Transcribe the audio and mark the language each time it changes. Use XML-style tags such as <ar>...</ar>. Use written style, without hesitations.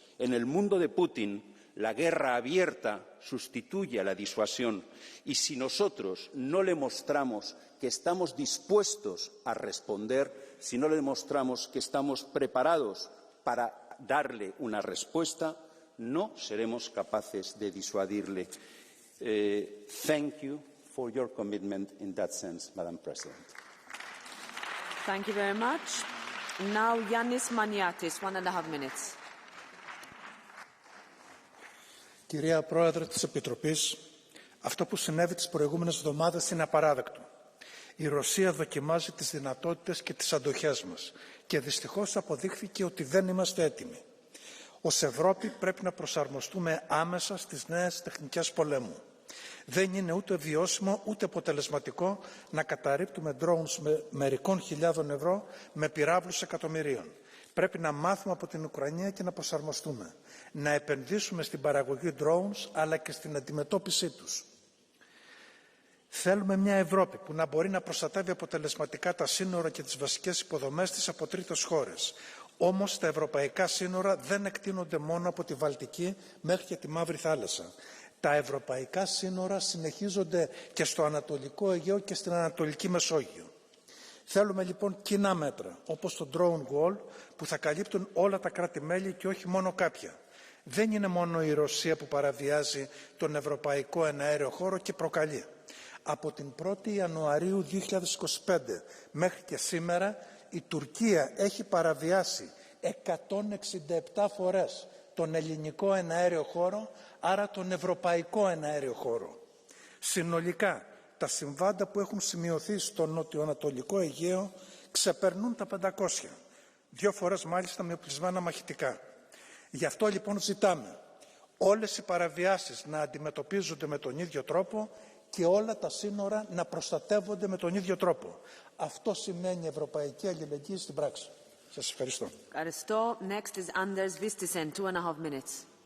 <es>En el mundo de Putin, la guerra abierta sustituye a la disuasión, y si nosotros no le mostramos que estamos dispuestos a responder, si no le demostramos que estamos preparados para darle una respuesta, no seremos capaces de disuadirle.</es> <en>Thank you for your commitment in that sense, Madam President. Thank you very much. Now, Yannis Maniatis, 1.5 minutes.</en> <el>Κυρία Πρόεδρε της Επιτροπής, αυτό που συνέβη τις προηγούμενες εβδομάδες είναι απαράδεκτο. Η Ρωσία δοκιμάζει τις δυνατότητες και τις αντοχές μας και δυστυχώς αποδείχθηκε ότι δεν είμαστε έτοιμοι. Ως Ευρώπη πρέπει να προσαρμοστούμε άμεσα στις νέες τεχνικές πολέμου. Δεν είναι ούτε βιώσιμο ούτε αποτελεσματικό να καταρρίπτουμε drones με μερικών χιλιάδων ευρώ με πυράβλους εκατομμυρίων. Πρέπει να μάθουμε από την Ουκρανία και να προσαρμοστούμε. Να επενδύσουμε στην παραγωγή drones αλλά και στην αντιμετώπιση τους. Θέλουμε μια Ευρώπη που να μπορεί να προστατεύει αποτελεσματικά τα σύνορα και τις βασικές υποδομές της από τρίτες χώρες. Όμως τα ευρωπαϊκά σύνορα δεν εκτείνονται μόνο από τη Βαλτική μέχρι και τη Μαύρη Θάλασσα. Τα ευρωπαϊκά σύνορα συνεχίζονται και στο Ανατολικό Αιγαίο και στην Ανατολική Μεσόγειο. Θέλουμε λοιπόν κοινά μέτρα, όπως το drone wall, που θα καλύπτουν όλα τα κράτη-μέλη και όχι μόνο κάποια. Δεν είναι μόνο η Ρωσία που παραβιάζει τον ευρωπαϊκό εναέριο χώρο και προκαλεί. Από την 1η Ιανουαρίου 2025 μέχρι και σήμερα η Τουρκία έχει παραβιάσει 167 φορές τον ελληνικό εναέριο χώρο, άρα τον ευρωπαϊκό εναέριο χώρο. Συνολικά, τα συμβάντα που έχουν σημειωθεί στο νοτιοανατολικό Αιγαίο ξεπερνούν τα 500. 2 φορές μάλιστα με οπλισμένα μαχητικά. Γι' αυτό λοιπόν ζητάμε όλες οι παραβιάσεις να αντιμετωπίζονται με τον ίδιο τρόπο και όλα τα σύνορα να προστατεύονται με τον ίδιο τρόπο. Αυτό σημαίνει ευρωπαϊκή αλληλεγγύη στην πράξη. Σας ευχαριστώ. Ευχαριστώ.</el> <en>Next is Anders Vistisen, 2.5 minutes.</en>